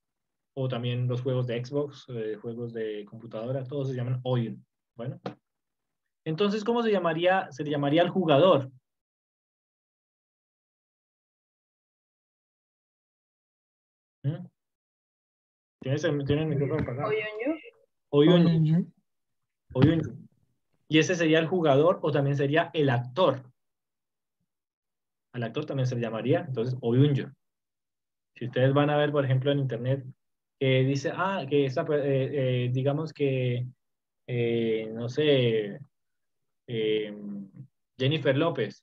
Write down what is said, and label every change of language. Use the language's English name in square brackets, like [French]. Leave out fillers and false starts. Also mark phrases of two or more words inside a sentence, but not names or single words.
[Spanish] O también los juegos de Xbox, juegos de computadora, todos se llaman oyun. Bueno, entonces, ¿cómo se llamaría? Se le llamaría al jugador. ¿Mm? ¿Tienes el micrófono apagado? [Turkish] Oyunyu. Oyun, Oyuncu. oyun. [Spanish] Y ese sería el jugador o también sería el actor. Al actor también se le llamaría, entonces, oyuncu. Si ustedes van a ver, por ejemplo, en internet, que dice, que digamos que, no sé, eh, Jennifer López.